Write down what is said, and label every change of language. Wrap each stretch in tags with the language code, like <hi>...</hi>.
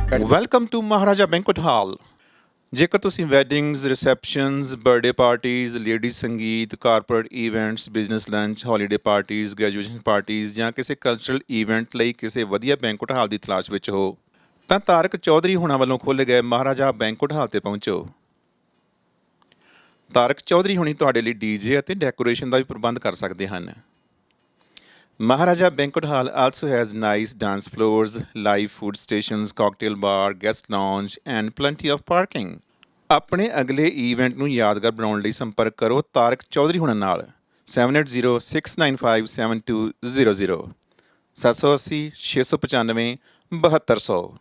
<pa>Welcome to Maharaja banquet hall. ਜੇਕਰ ਤੁਸੀਂ weddings, receptions, birthday parties, ladies ਸੰਗੀਤ, corporate events, business lunch, holiday parties, graduation parties ਜਾਂ ਕਿਸੇ cultural event ਲਈ ਕਿਸੇ ਵਧੀਆ ਬੈਂਕਟ ਹਾਲ ਦੀ ਤਲਾਸ਼ ਵਿੱਚ ਹੋ ਤਾਂ ਤਾਰਕ ਚੌਧਰੀ ਹੁਣਾਂ ਵੱਲੋਂ ਖੋਲ੍ਹੇ ਗਏ ਮਹਾਰਾਜਾ ਬੈਂਕਟ ਹਾਲ ਤੇ ਪਹੁੰਚੋ। ਤਾਰਕ ਚੌਧਰੀ ਹੁਣੀ ਤੁਹਾਡੇ ਲਈ DJ ਅਤੇ ਡੈਕੋਰੇਸ਼ਨ ਦਾ ਵੀ ਪ੍ਰਬੰਧ ਕਰ ਸਕਦੇ ਹਨ।</pa> <en>Maharaja Banquet Hall also has nice dance floors, live food stations, cocktail bar, guest lounge and plenty of parking.</en> <pa>ਆਪਣੇ ਅਗਲੇ ਇਵੈਂਟ ਨੂੰ ਯਾਦਗਾਰ ਬਣਾਉਣ ਲਈ ਸੰਪਰਕ ਕਰੋ ਤਾਰਕ ਚੌਧਰੀ ਹੁਣਾਂ ਨਾਲ 7806957200 780 695 7200।</pa>